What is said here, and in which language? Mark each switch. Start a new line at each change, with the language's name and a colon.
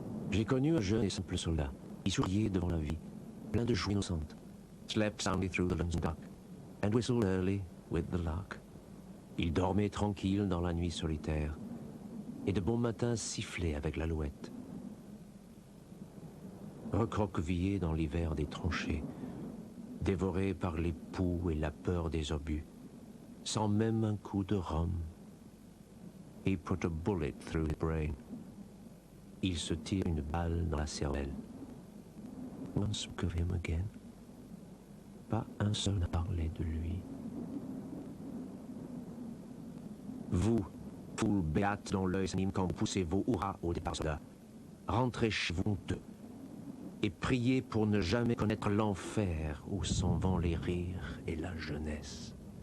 French: J'ai connu un jeune et simple soldat. Il souriait devant la vie, plein de joie innocente.
English: Slept soundly through the London dark, and whistled early with the lark.
French: Il dormait tranquille dans la nuit solitaire, et de bon matin sifflait avec l'alouette. Recroquevillé dans l'hiver des tranchées, dévoré par les poux et la peur des obus, sans même un coup de rhum.
English: He put a bullet through his brain.
French: Il se tire une balle dans la cervelle.
English: One spoke of him again.
French: Pas un seul n'a parlé de lui. Vous, foule béate dont l'œil s'anime quand vous poussez vos hurrahs au départ soldat, rentrez chez vous honteux et priez pour ne jamais connaître l'enfer où s'en vont les rires et la jeunesse.